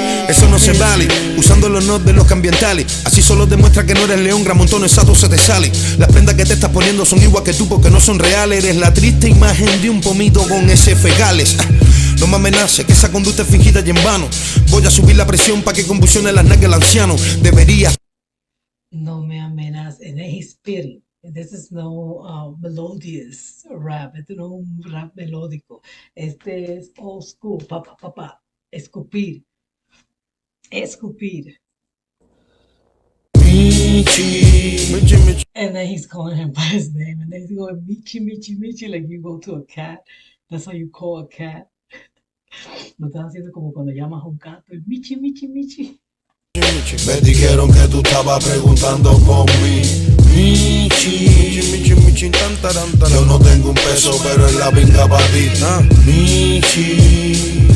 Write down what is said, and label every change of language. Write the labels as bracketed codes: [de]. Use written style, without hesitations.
[es] Eso no se vale, usando el honor de los ambientales. Así solo demuestra que no eres león, gran montón exacto se te sale. Las prendas que te estás poniendo son igual que tú porque no son reales. Eres la triste imagen de un pomito con ese fecales. No me amenaces, que esa conducta es fingida y en vano. Voy a subir la presión para que convulsione las nalgas el anciano. Deberías. No me amenazas. [en] And then he's spitting. This is no melodious rap. [es] Este no es un rap melódico. Este es old school. Pa, pa, pa, pa. Escupir. Escupir. Michi, Michi, Michi. [en] And then he's calling him by his name. And then he's going, Michi, Michi, Michi. Like you go to a cat. That's how you call a cat. [es] Lo estás haciendo como cuando llamas a un gato. Michi, Michi, Michi. Me dijeron que tú estabas preguntando por mí. Michi, Michi, Michi, tan, taran, taran. Yo no tengo un peso, pero en la pinga para ti. Michi.